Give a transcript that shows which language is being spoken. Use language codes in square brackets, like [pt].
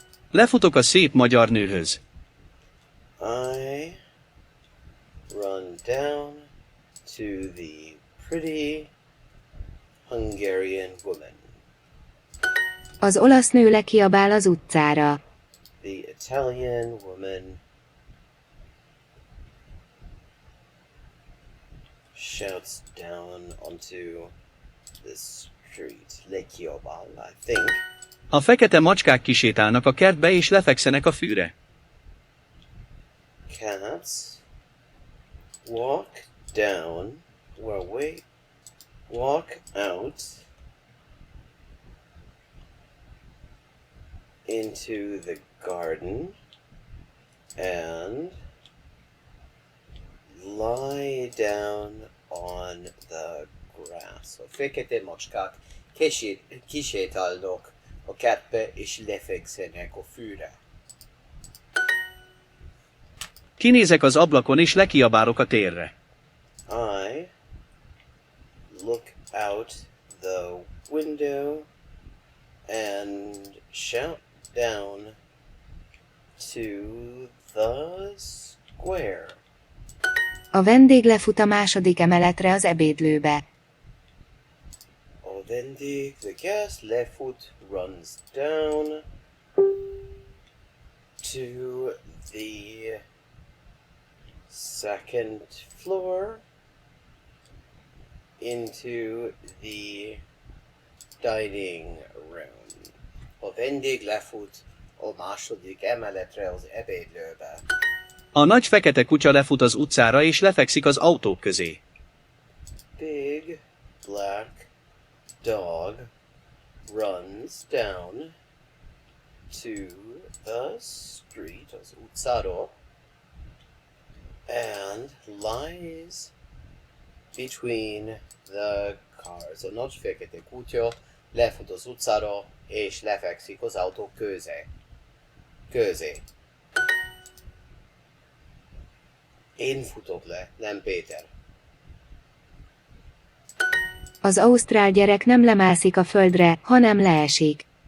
[hu] Lefutok a szép magyar nőhöz. [en] I run down to the pretty Hungarian woman. [hu] Az olasz nő lekiabál az utcára. [en] The Italian woman shouts down onto the street. Lekiabál, I think. [hu] A fekete macskák kisétálnak a kertbe és lefekszenek a fűre. [en] Cats walk down, walk out into the garden and lie down on the grass. [hu] So fekete macskák kisétálnak a kertbe és lefekszenek a fűre. Kinézek az ablakon és lekiabálok a térre. [en] I look out the window and shout down to the square. [hu] A vendég lefut a második emeletre az ebédlőbe. [en] A vendég, the guest, lefut, runs down to the second floor into the dining room. [hu] A vendég lefut a második emeletre az ebédlőbe. A nagy fekete kutya lefut az utcára és lefekszik az autók közé. [en] Big black dog runs down to the street, [hu] az utcára, [en] and lies between the cars. [hu] A nagy fekete kutya lefut az utcára és lefekszik az autók közé. Én futok le, nem Péter. Az ausztrál gyerek nem lemászik a földre, hanem leesik.